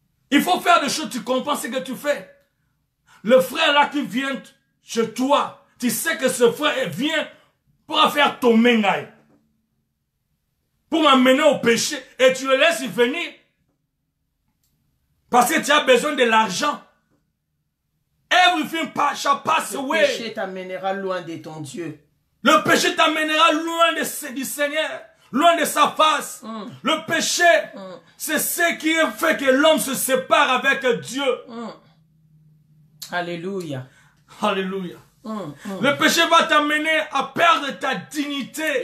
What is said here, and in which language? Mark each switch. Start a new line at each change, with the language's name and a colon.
French: Il faut faire des choses, tu comprends ce que tu fais. Le frère là qui vient chez toi, tu sais que ce frère vient pour faire ton mengaï. Pour m'amener au péché. Et tu le laisses venir. Parce que tu as besoin de l'argent.
English: Everything shall pass away.
French: Le péché t'amènera loin de ton Dieu. Le péché t'amènera loin du Seigneur, loin de sa face. Le péché, c'est ce qui fait que l'homme se sépare avec Dieu. Alléluia. Alléluia. Le péché va t'amener à perdre ta dignité.